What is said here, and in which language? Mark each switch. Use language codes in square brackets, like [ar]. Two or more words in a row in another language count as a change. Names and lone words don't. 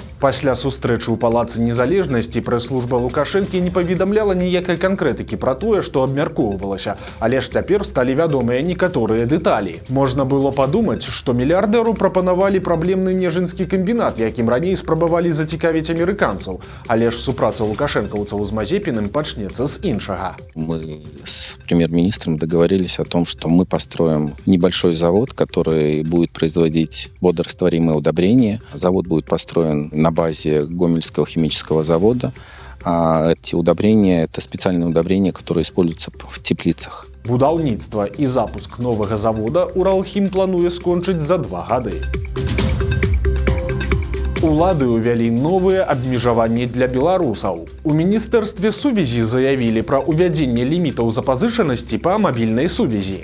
[be] Пасля сустрэчы ў Палацы Незалежнасці прэс-служба Лукашэнкі не паведамляла ніякай канкрэтыкі пра тое, што абмяркоўвалася, але ж цяпер сталі вядомыя некаторыя дэталі. Можна было падумаць, што мільярдэру прапанавалі праблемны нежынскі камбінат, якім раней спрабавалі зацікавіць амерыканцаў, але ж супраца лукашэнкаўцаў з Мазепіным пачнецца з іншага. [ru] Мы с премьер-министром договорились о том, что мы построим небольшой завод, который будет производить водорастворимые удобрения. Завод будет построен на базе Гомельского химического завода. А эти удобрения – это специальные удобрения, которые используются в теплицах. [be] Будаўніцтва і запуск новага завода Уралхім плануе скончыць за 2 гады. Улады ўвялі новыя абмежаванні для беларусаў. У міністэрстве сувязі заявілі пра ўвядзенне лімітаў запазычанасці па мабільнай сувязі.